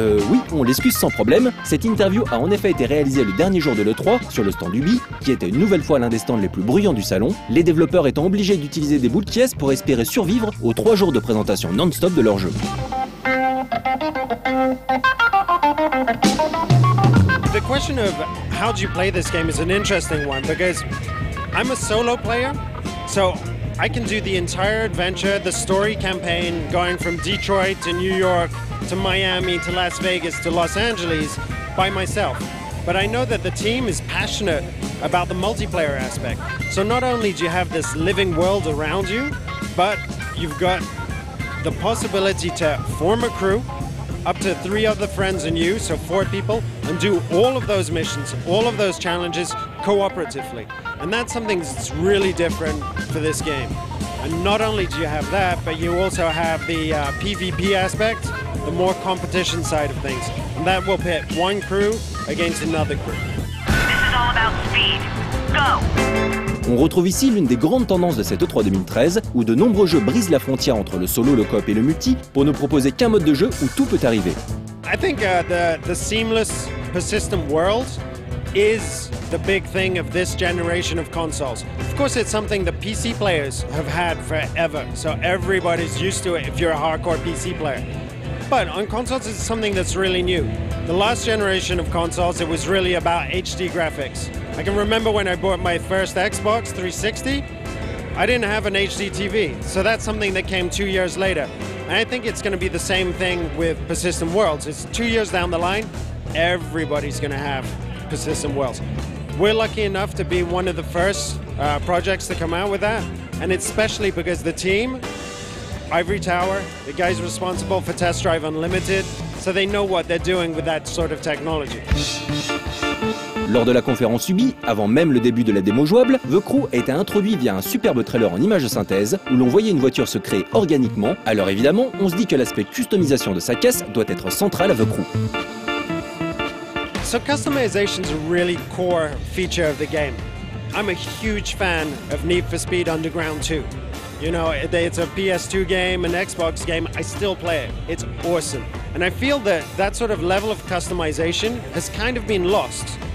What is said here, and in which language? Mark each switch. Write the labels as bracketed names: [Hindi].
[French] Oui, on l'excuse sans problème. Cette interview a en effet été réalisée le dernier jour de l'E3 sur le stand Ubi, qui était une nouvelle fois l'un des stands les plus bruyants du salon, les développeurs étant obligés d'utiliser des boules de caisse pour espérer survivre aux 3 jours de présentation non-stop de leur jeu. [English] The question of how do you play this game is an interesting one because I'm a solo player, so I can do the entire adventure, the story campaign, going from Detroit to New York to Miami to Las Vegas to Los Angeles by myself. But I know that the team is passionate about the multiplayer aspect. So not only do you have this living world around you, but you've got the possibility to form a crew, up to 3 other friends and you, so 4 people, and do all of those missions, all of those challenges cooperatively. And that's something that's really different for this game. And not only do you have that, but you also have the PvP aspect, the more competition side of things. And that will pit one crew against another crew. This is all about speed. Go! [French] On retrouve ici l'une des grandes tendances de cette E3 2013, où de nombreux jeux brisent la frontière entre le solo, le coop et le multi, pour ne proposer qu'un mode de jeu où tout peut arriver. [English] I think the seamless, persistent world is the big thing of this generation of consoles. Of course, it's something that PC players have had forever, so everybody's used to it if you're a hardcore PC player. But on consoles, it's something that's really new. The last generation of consoles, it was really about HD graphics. I can remember when I bought my first Xbox 360, I didn't have an HD TV, so that's something that came 2 years later. And I think it's going to be the same thing with Persistent Worlds. It's 2 years down the line, everybody's going to have Persistent Worlds. We're lucky enough to be one of the first projects to come out with that, and it's especially because the team, Ivory Tower, the guys responsible for Test Drive Unlimited, so they know what they're doing with that sort of technology. [French] Lors de la conférence Ubi, avant même le début de la démo jouable, The Crew a été introduit via un superbe trailer en images de synthèse où l'on voyait une voiture se créer organiquement. Alors évidemment, on se dit que l'aspect customisation de sa caisse doit être central à The Crew. [English] So customization is a really core feature of the game. I'm a huge fan of Need for Speed Underground 2. You know, it's a PS2 game, an Xbox game, I still play it. It's awesome. And I feel that that sort of level of customization has kind of been lost.